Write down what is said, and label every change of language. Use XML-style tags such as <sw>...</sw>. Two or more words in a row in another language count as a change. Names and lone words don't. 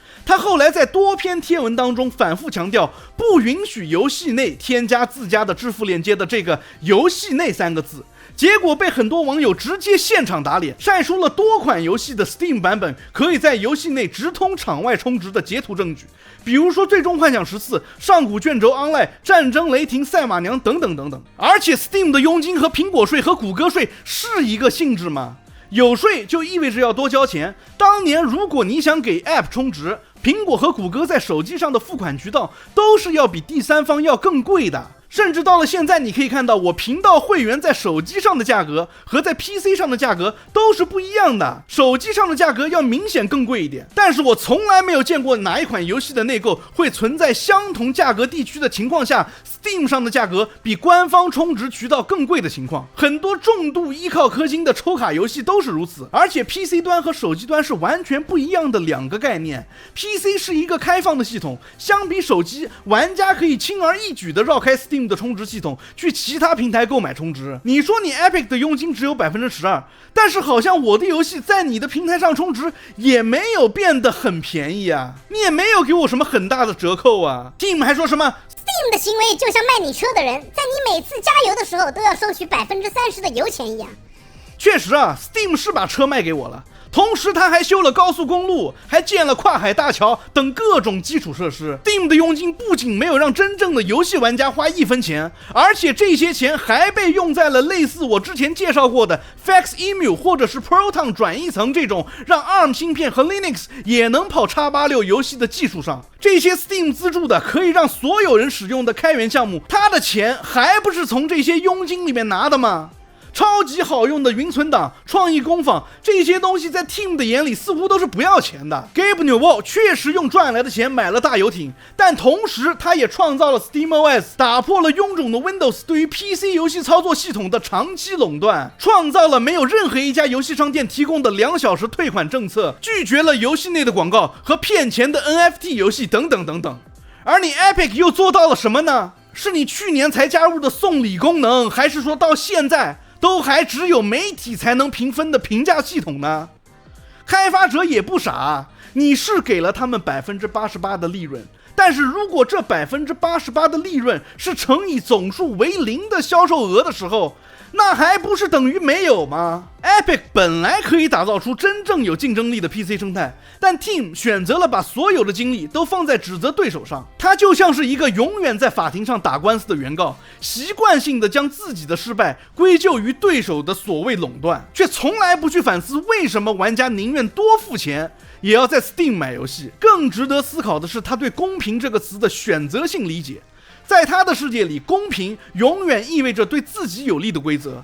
<zh>他後來在多篇貼文當中反覆強調，不允許遊戲內添加自家的支付鏈接的這個遊戲內3個字，結果被很多網友直接現場打臉，曬出了多款遊戲的 Steam 版本可以在遊戲內直通場外充值的截圖證据，比如說最終幻想14、上古卷軸 Online、戰爭雷霆、賽馬娘等等等等。而且 Steam 的佣金和蘋果稅和谷歌稅是一個性質嗎？有稅就意味着要多交錢。當年如果你想給 App 充值，蘋果和谷歌在手機上的付款渠道都是要比第三方要更貴的。甚至到了现在，你可以看到我頻道會員在手機上的價格和在 PC 上的價格都是不一樣的，手機上的價格要明顯更貴一點。但是我從來沒有見過哪一款遊戲的內購會存在相同價格地區的情況下 Steam 上的價格比官方充值渠道更貴的情況。很多重度依靠氪金的抽卡游戏都是如此，而且 PC 端和手机端是完全不一樣的2個概念。 PC 是一個開放的系統，相比手機，玩家可以輕而易舉地繞開 Steam 的充值系統去其他平台購買充值。你說你 Epic 的佣金只有 12%， 但是好像我的遊戏在你的平台上充值也沒有变得很便宜啊，你也沒有給我什麼很大的折扣啊。 Team 還說什麼 Steam 的行为就像賣你車的人在你每次加油的時候都要收取 30% 的油錢一樣。確實啊， Steam 是把車賣給我了，同時他還修了高速公路，還建了跨海大橋等各種基礎設施。 Steam 的佣金不僅沒有讓真正的遊戲玩家花1分錢，而且這些錢還被用在了類似我之前介紹過的 Faxemu 或者是 Proton 轉譯層這種讓 ARM 芯片和 Linux 也能跑 X86 遊戲的技術上。這些 Steam 資助的可以讓所有人使用的開源項目，他的錢還不是從這些佣金裡面拿的嗎？超級好用的雲存檔、創意工坊，這些東西在 Team 的眼裡似乎都是不要錢的。Gabe Newell 確實用賺來的錢買了大遊艇，但同時他也創造了 SteamOS， 打破了臃腫的 Windows 對於 PC 遊戲操作系統的長期壟斷，創造了沒有任何一家遊戲商店提供的2小時退款政策，拒絕了遊戲內的廣告和騙錢的 NFT 遊戲等等等等。而你 Epic 又做到了什麼呢？是你去年才加入的送禮功能，還是說到現在都還只有媒體才能評分的評價系統呢？開發者也不傻，你是給了他們 88% 的利潤，但是如果這 88% 的利潤是乘以總數為0的銷售額的時候，那還不是等於沒有嗎？ Epic 本來可以打造出真正有競爭力的 PC 生態，但 Team 選擇了把所有的精力都放在指責對手上。他就像是一個永遠在法庭上打官司的原告，習慣性的將自己的失敗歸咎於對手的所謂壟斷，卻從來不去反思為什麼玩家寧願多付錢也要在 Steam 買遊戲。更值得思考的是他對公平這個詞的選擇性理解。在他的世界裡，公平永遠意味着對自己有利的規則。</zh>